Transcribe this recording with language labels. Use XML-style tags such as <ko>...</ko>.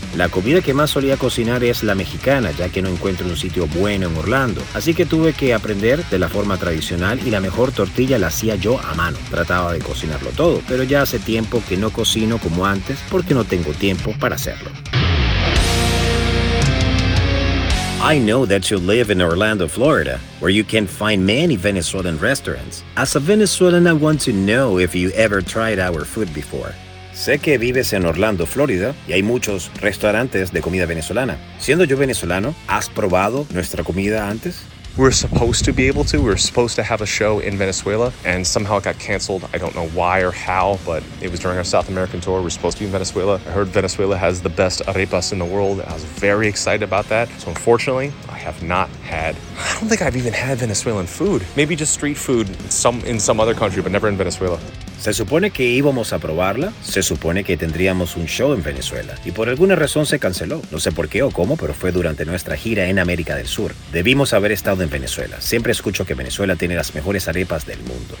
<es>La comida que más solía cocinar es la mexicana, ya que no encuentro un sitio bueno en Orlando. Así que tuve que aprender de la forma tradicional, y la mejor tortilla la hacía yo a mano. Trataba de cocinarlo todo, pero ya hace tiempo que no cocino como antes porque no tengo tiempo para hacerlo.</es> <en>I know that you live in Orlando, Florida, where you can find many Venezuelan restaurants. As a Venezuelan, I want to know if you ever tried our food before.</en> <es>Sé que vives en Orlando, Florida, y hay muchos restaurantes de comida venezolana. Siendo yo venezolano, ¿has probado nuestra comida antes?</es> <en>We're supposed to be able to. We're supposed to have a show in Venezuela, and somehow it got canceled. I don't know why or how, but it was during our South American tour. We're supposed to be in Venezuela. I heard Venezuela has the best arepas in the world. I was very excited about that. So unfortunately, I have not had. I don't think I've even had Venezuelan food. Maybe just street food in some other country, but never in Venezuela.</en> <es>Se supone que íbamos a probarla, se supone que tendríamos un show en Venezuela, y por alguna razón se canceló. No sé por qué o cómo, pero fue durante nuestra gira en América del Sur. Debimos haber estado en Venezuela. Siempre escucho que Venezuela tiene las mejores arepas del mundo.</es>